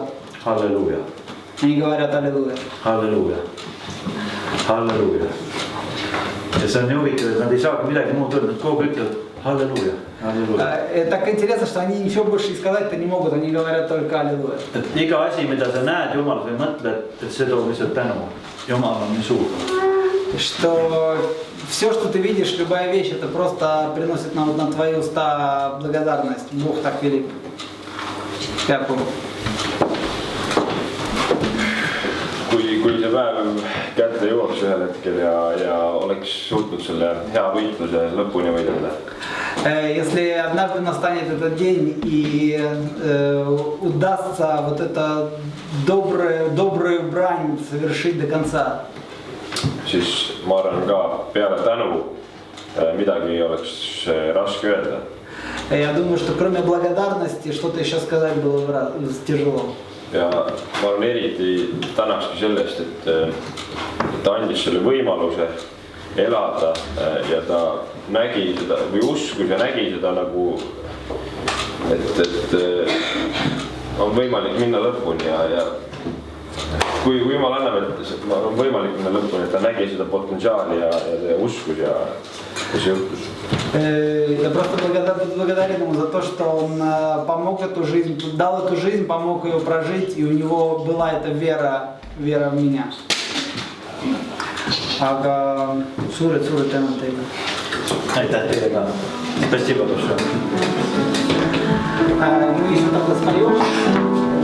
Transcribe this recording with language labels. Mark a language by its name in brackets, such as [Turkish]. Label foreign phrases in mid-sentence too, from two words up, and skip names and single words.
[Estonian] Halleluuja. [Russian] Они говорят аллилуйя. [Estonian] Halleluuja. Halleluuja. Ja see on nii huvitav, et nad ei saagi midagi muud öelda, et kogu ütlevad halleluuja. [Russian] Так интересно, что они ничего больше сказать-то не могут, они говорят только аллилуйя. [Estonian] Et iga asi, mida sa näed Jumalas või mõtled, et see toob lihtsalt tänu. Jumal on nii suur. [Russian] Что все, что ты видишь, любая вещь, это просто приносит на твои уста благодарность. Бог так велик. Дякую. [Estonian] Kui see päev kätte jõuaks ühel hetkel ja oleks suutnud selle hea võitluse lõpuni võidelda. [Russian] Если однажды настанет этот день и удастся вот это добрую брань совершить до конца, [Estonian] siis ma arvan ka peale tänu midagi oleks raske öelda. [Russian] Я думаю, что кроме благодарности что-то еще сказать было бы тяжело. [Estonian] Ja ma arvan eriti tänakski sellest, et ta andis selle võimaluse elada ja ta nägi seda või uskus ja nägi seda nagu, et on võimalik minna lõpuni ja kui Jumal annab, et on võimalik minna lõpuni, et ta nägi seda potentsiaali ja uskus ja see juhtus. [Russian] Я просто благодарен ему за то, что он помог эту жизнь, дал эту жизнь, помог ее прожить, и у него была эта вера в меня. [Estonian] Aga suured tänud teile. Aitäh teile ka. [Russian] Спасибо большое. Мы еще тогда споем.